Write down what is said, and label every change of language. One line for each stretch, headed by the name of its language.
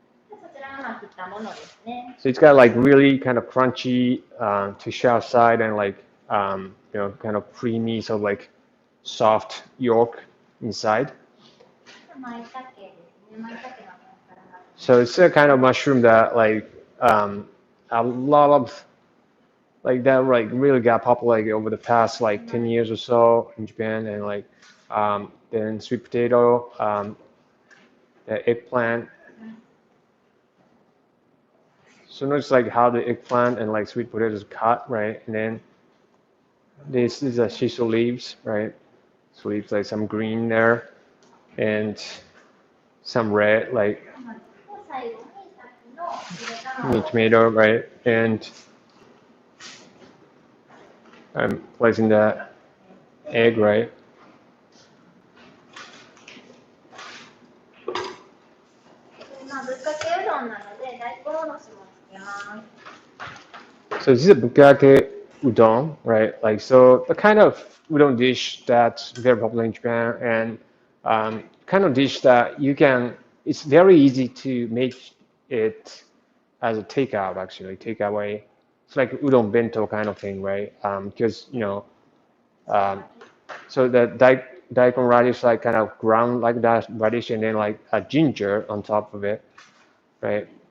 Japanese: で、そちらが切ったものですね。
English: So it's got like really kind of crunchy texture outside and like kind of creamy, so like soft yolk inside.
Japanese: 舞茸ですね。舞茸の天ぷらが。
English: So it's a kind of mushroom that like a lot of like that like really got popular like over the past like 10 years or so in Japan, and like then sweet potato, the eggplant. So notice like how the eggplant and like sweet potato is cut, right? And then this is a shiso leaves, right? So leaves like some green there and some red like
Japanese: で、最後にさっきのゆで卵を
English: tomato, right? And I'm placing the egg, right?
Japanese: まあ、ぶっかけうどんなので大根おろしもつけます。
English: So this is a bukake udon, right? Like so the kind of udon dish that's very popular in Japan, and kind of dish that it's very easy to make it as a takeout, actually, takeaway. It's like udon bento kind of thing, right? Because um, so the daikon radish like kind of ground like that radish, and then like a ginger on top of it, right?